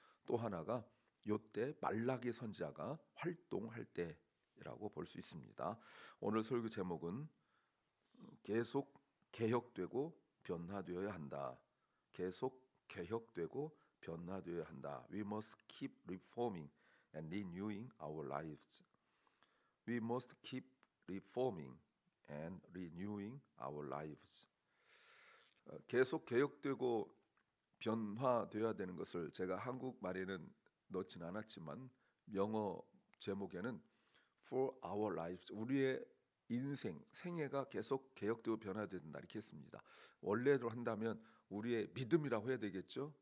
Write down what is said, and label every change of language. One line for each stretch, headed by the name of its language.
Korean: 또 하나가 요때 말라기 선지자가 활동할 때라고 볼 수 있습니다. 오늘 설교 제목은 계속 개혁되고 변화되어야 한다. 계속 개혁되고 변화되어야 한다.
English: We must keep reforming and renewing our lives. We must keep reforming and renewing our lives.
Korean: 계속 개혁되고 변화되어야 되는 것을 제가 한국말에는 넣진 않았지만 영어 제목에는
English: For our lives,
Korean: 우리의 인생, 생애가 계속 개혁되고 변화된다 이렇게 했습니다. 원래대로 한다면 우리의 믿음이라고 해야 되겠죠.